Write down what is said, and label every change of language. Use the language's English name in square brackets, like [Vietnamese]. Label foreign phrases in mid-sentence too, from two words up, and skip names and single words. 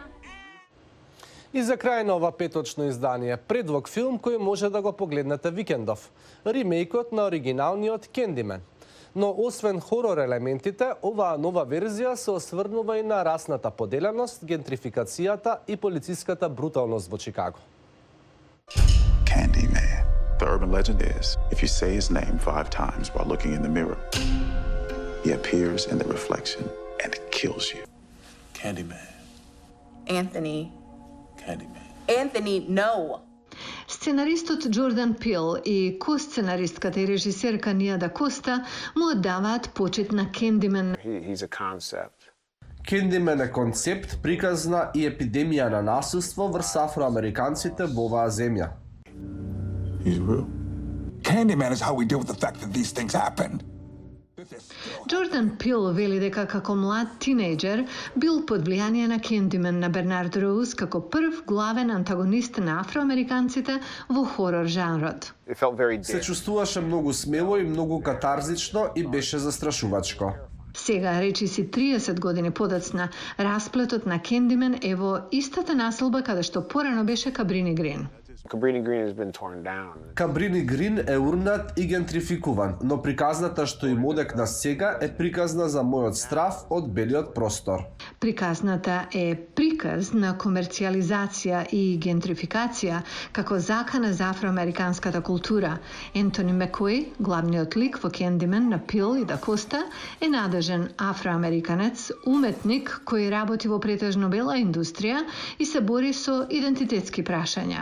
[Macedonian] И за крај на ова петочно издание, предлог филм кој може да го погледнете викендов. Ремейкот на оригиналниот Candyman. Но освен хорор елементите, оваа нова верзија се осврнува и на расната поделеност, гентрификацијата и полициската бруталност во Чикаго. [English] Candyman. The urban legend is, if you say his name 5 times while looking in the mirror, he appears in the reflection and kills you. Candyman. Anthony. Candyman. Anthony, no. [Macedonian] Сценаристот Джордан Пил и ко-сценаристката и режисерка Ния да Коста му оддаваат почит на Candyman. [English] He's a concept. [Macedonian] Candyman е концепт, приказна и епидемија на насилство врз афроамериканците во оваа земја. [English] He's real. Candyman is how we deal with the fact that these things happen. [Macedonian] Джордан Пил вели дека како млад тинејџер бил под влијание на Candyman на Бернард Роуз како прв главен антагонист на афроамериканците во хорор жанрот. Се чувствуваше многу смело и многу катарзично и беше застрашувачко. Сега, речиси 30 години подоцна, расплетот на Candyman е во истата населба каде што порано беше Cabrini Green. [English] Cabrini Green has been torn down. [Macedonian] Cabrini Green е урнат и гентрификуван, но приказната што им одекна сега е приказна за мојот страф од белиот простор. Приказната е приказ на комерцијализација и гентрификација како закана за афроамериканската култура. Ентони Маккој, главниот лик во Candyman на Пил и да Коста, е надежен афроамериканец, уметник кој работи во претежно бела индустрија и се бори со идентитетски прашања.